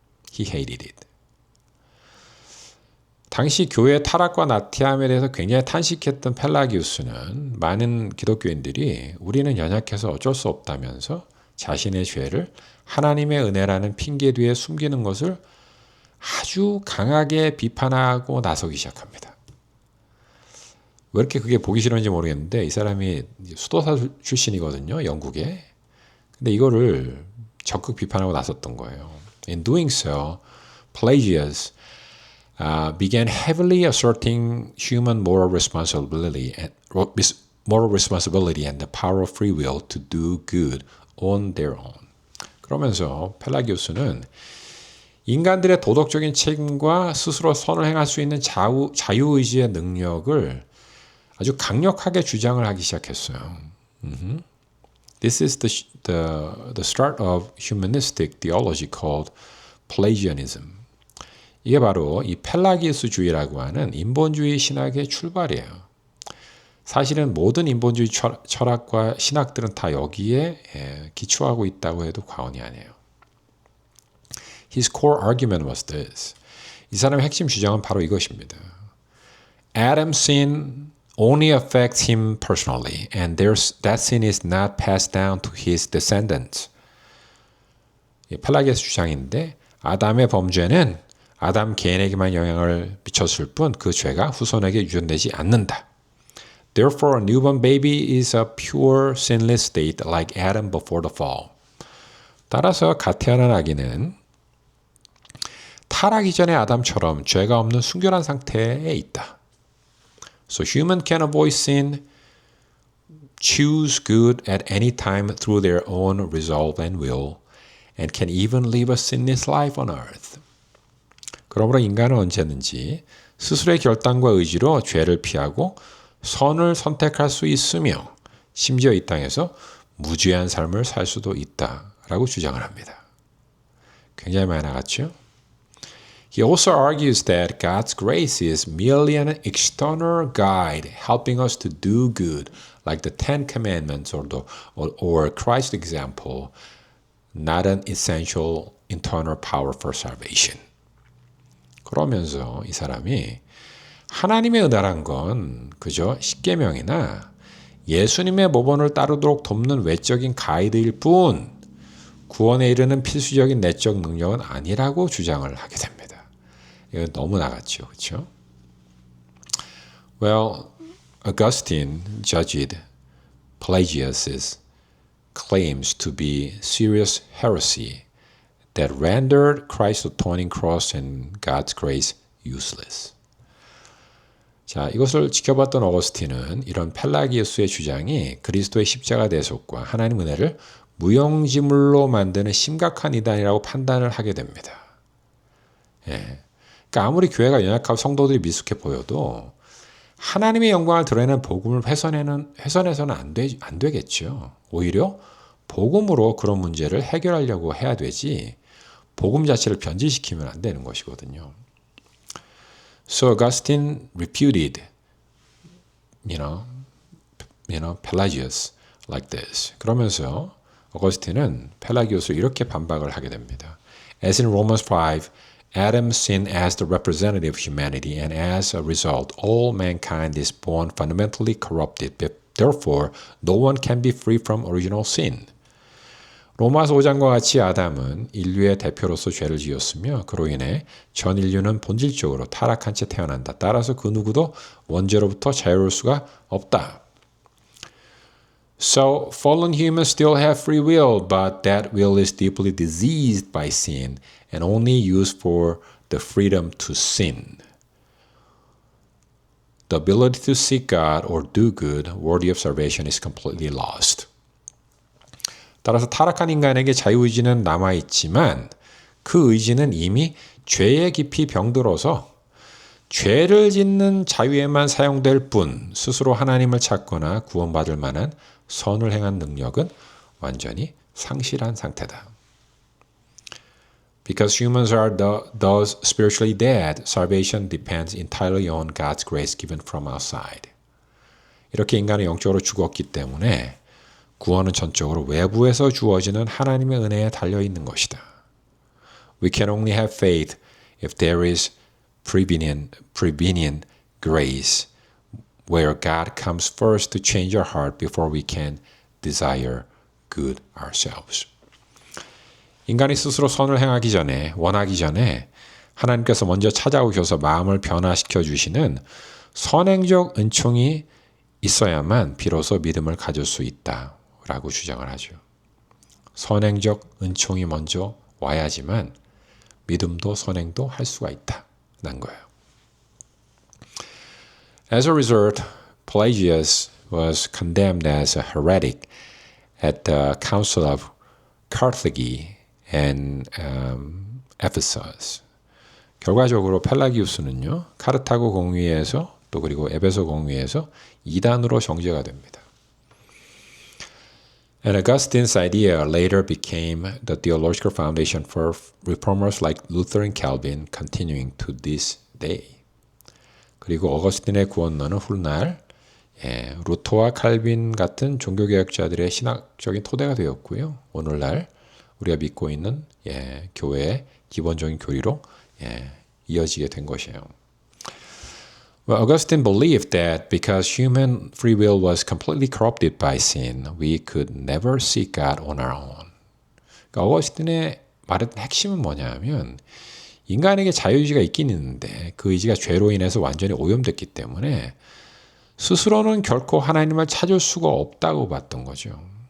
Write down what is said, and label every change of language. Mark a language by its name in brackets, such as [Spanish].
[English] He hated it. [Korean] 당시 교회의 타락과 나태함에 대해서 굉장히 탄식했던 펠라기우스는 많은 기독교인들이 우리는 연약해서 어쩔 수 없다면서 자신의 죄를 하나님의 은혜라는 핑계 뒤에 숨기는 것을 아주 강하게 비판하고 나서기 시작합니다. 왜 이렇게 그게 보기 싫은지 모르겠는데 이 사람이 수도사 출신이거든요, 영국에. 근데 이거를 적극 비판하고 나섰던 거예요. [English] In doing so, Pelagius began heavily asserting human moral responsibility and the power of free will to do good on their own. [Korean] 그러면서 펠라기우스는 인간들의 도덕적인 책임과 스스로 선을 행할 수 있는 자유의지의 능력을 아주 강력하게 주장을 하기 시작했어요. [English] This is the start of humanistic theology called Pelagianism. [Korean] 이게 바로 이 펠라기우스주의라고 하는 인본주의 신학의 출발이에요. 사실은 모든 인본주의 철학과 신학들은 다 여기에 기초하고 있다고 해도 과언이 아니에요. [English] His core argument was this. [Korean] 이 사람의 핵심 주장은 바로 이것입니다. [English] Adam's sin only affects him personally, and that sin is not passed down to his descendants. [Korean] 펠라기우스 주장인데 아담의 범죄는 아담 개인에게만 영향을 미쳤을 뿐 그 죄가 후손에게 유전되지 않는다. [English] Therefore, a newborn baby is a pure, sinless state like Adam before the fall. [Korean] 따라서 갓 태어난 아기는 타락 이전의 아담처럼 죄가 없는 순결한 상태에 있다. [English] So human can avoid sin, choose good at any time through their own resolve and will, and can even live a sinless life on earth. [Korean] 그러므로 인간은 언제든지 스스로의 결단과 의지로 죄를 피하고 선을 선택할 수 있으며 심지어 이 땅에서 무죄한 삶을 살 수도 있다라고 주장을 합니다. 굉장히 많이 나갔죠? [English] He also argues that God's grace is merely an external guide helping us to do good, like the Ten Commandments or Christ's example, not an essential internal power for salvation. [Korean] 그러면서 이 사람이 하나님의 은혜란 건 그저 십계명이나 예수님의 모범을 따르도록 돕는 외적인 가이드일 뿐 구원에 이르는 필수적인 내적 능력은 아니라고 주장을 하게 됩니다. 이건 너무 나갔죠. 그렇죠? [English] Well, Augustine judged Pelagius' claims to be serious heresy that rendered Christ's atoning cross and God's grace useless. [Korean] 자, 이것을 지켜봤던 어거스틴은 이런 펠라기우스의 주장이 그리스도의 십자가 대속과 하나님 은혜를 무용지물로 만드는 심각한 이단이라고 판단을 하게 됩니다. 예. 그러니까 아무리 교회가 연약하고 성도들이 미숙해 보여도 하나님의 영광을 드러내는 복음을 훼손해서는 안 되겠죠. 오히려 복음으로 그런 문제를 해결하려고 해야 되지 복음 자체를 변질시키면 안 되는 것이거든요. [English] So Augustine repudiated, Pelagius like this. [Korean] 그러면서 어거스틴은 펠라기우스를 이렇게 반박을 하게 됩니다. [English] As in Romans 5, Adam sinned as the representative of humanity, and as a result, all mankind is born fundamentally corrupted. Therefore, no one can be free from original sin. [Korean] 로마서 5장과 같이 아담은 인류의 대표로서 죄를 지었으며 그로 인해 전 인류는 본질적으로 타락한 채 태어난다. 따라서 그 누구도 원죄로부터 자유로울 수가 없다. [English] So fallen humans still have free will, but that will is deeply diseased by sin and only used for the freedom to sin. The ability to seek God or do good worthy of salvation is completely lost. [Korean] 따라서 타락한 인간에게 자유의지는 남아있지만 그 의지는 이미 죄에 깊이 병들어서 죄를 짓는 자유에만 사용될 뿐 스스로 하나님을 찾거나 구원받을 만한 선을 행한 능력은 완전히 상실한 상태다. [English] Because humans are thus spiritually dead, salvation depends entirely on God's grace given from outside. [Korean] 이렇게 인간은 영적으로 죽었기 때문에 구원은 전적으로 외부에서 주어지는 하나님의 은혜에 달려있는 것이다. [English] We can only have faith if there is prevenient grace, where God comes first to change our heart before we can desire good ourselves. [Korean] 인간이 스스로 선을 행하기 전에, 원하기 전에 하나님께서 먼저 찾아오셔서 마음을 변화시켜 주시는 선행적 은총이 있어야만 비로소 믿음을 가질 수 있다라고 주장을 하죠. 선행적 은총이 먼저 와야지만 믿음도 선행도 할 수가 있다는 거예요. [English] As a result, Pelagius was condemned as a heretic at the Council of Carthage and Ephesus. [Korean] 결과적으로 펠라기우스는요, 카르타고 공의에서 또 그리고 에베소 공의에서 이단으로 정죄가 됩니다. [English] And Augustine's idea later became the theological foundation for reformers like Luther and Calvin, continuing to this day. [Korean] 그리고 어거스틴의 구원론은 훗날 루터와 칼빈 같은 종교개혁자들의 신학적인 토대가 되었고요. 오늘날 우리가 믿고 있는 교회의 기본적인 교리로 이어지게 된 것이에요. [English] Well, Augustine believed that because human free will was completely corrupted by sin, we could never seek God on our own. [Korean] 그러니까 어거스틴의 말했던 핵심은 뭐냐면 인간에게 자유의지가 있긴 있는데 그 의지가 죄로 인해서 완전히 오염됐기 때문에 스스로는 결코 하나님을 찾을 수가 없다고 봤던 거죠.